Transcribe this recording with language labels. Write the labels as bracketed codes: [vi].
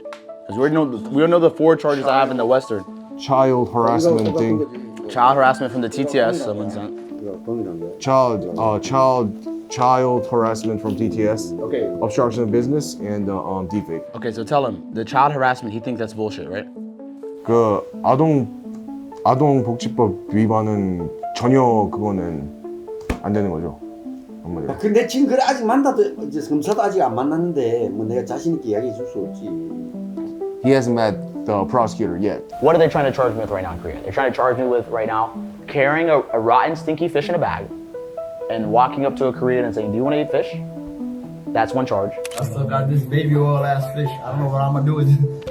[en] Because we don't know the 4 charges I have in the Western. Child harassment thing. Child harassment from the TTS, someone sent. Child harassment from TTS. Okay. Obstruction of business and deepfake. Okay, so tell him, the child harassment, he thinks that's bullshit, right? [ko] 그 아동복지법 위반은 전혀 그거는 안 되는 거죠. 근데 지금 그래 아직 만나도 이제 검사도 아직 안 만났는데 뭐 내가 자신 있게 이야기해 줄 수 없지. [en] He hasn't met the prosecutor yet. What are they trying to charge me with right now in Korea? They're trying to charge me with right now carrying a rotten, stinky fish in a bag and walking up to a Korean and saying, "Do you want to eat fish?" That's one charge. I still got this baby oil ass fish. I don't know what I'm gonna do with it.